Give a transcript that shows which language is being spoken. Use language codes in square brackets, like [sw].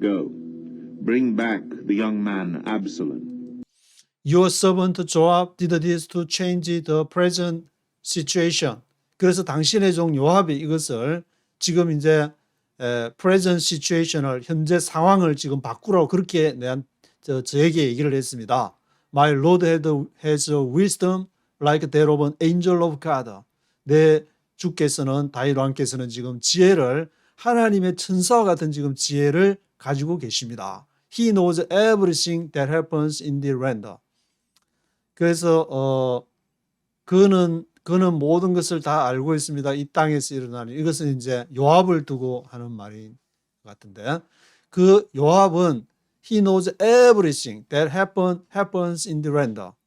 [en] Go, bring back the young man Absalom. Your servant Joab did this to change the present situation. [ko] 그래서 당신의 종 요압이 이것을 지금 이제 present situation을 현재 상황을 지금 바꾸라고 그렇게 저에게 얘기를 했습니다. [en] My Lord has wisdom like that of an angel of God. [ko] 내 주께서는 다윗 왕께서는 지금 지혜를 하나님의 천사와 같은 지금 지혜를 가지고 계십니다. [en] He knows everything that happens in the land. [ko] 그래서 그는 모든 것을 다 알고 있습니다. 이 땅에서 일어나는 이것은 이제 요압을 두고 하는 말인 것 같은데 그 요압은 [en] he knows everything that happens in the land.